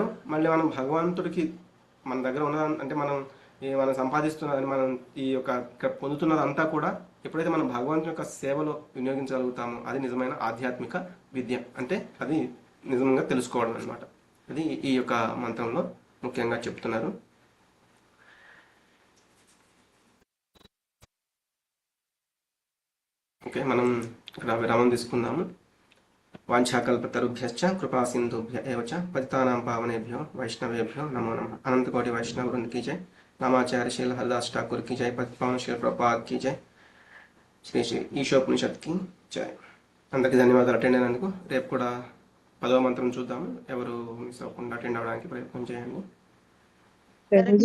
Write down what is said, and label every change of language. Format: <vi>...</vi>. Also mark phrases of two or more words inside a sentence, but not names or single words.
<te>మళ్ళీ మనం భగవంతుడికి మన దగ్గర ఉన్న అంటే మనం సంపాదిస్తున్నదని మనం ఈ యొక్క ఇక్కడ పొందుతున్నదంతా కూడా ఎప్పుడైతే మనం భగవంతుని యొక్క సేవలో వినియోగించగలుగుతామో అది నిజమైన ఆధ్యాత్మిక విద్య. అంటే అది నిజంగా తెలుసుకోవడం అనమాట. అది ఈ యొక్క మంత్రంలో ముఖ్యంగా చెప్తున్నారు. ఓకే, మనం ఇక్కడ విరామం తీసుకుందాము.</te> <sa>వాంఛాకల్పతరుభ్యశ్చ కృపా సింధుభ్య ఏవ చ పతితానాం పావనేభ్యో వైష్ణవేభ్యో నమో నమః. అనంతకోటి వైష్ణవ వృంద</sa> <hi>की जय. नामाचार्य शील हरदास ठाकुर की जय. पतिपावन शील प्रभुपाद की जय.</hi> <te>శ్రీ శ్రీ ఈశోపనిషత్కి జై. అందరికీ ధన్యవాదాలు అటెండ్ అయినందుకు. రేపు కూడా 10వ మంత్రం చూద్దాము. ఎవరు మిస్ అవ్వకుండా అటెండ్ అవ్వడానికి ప్రయత్నం చేయండి.</te>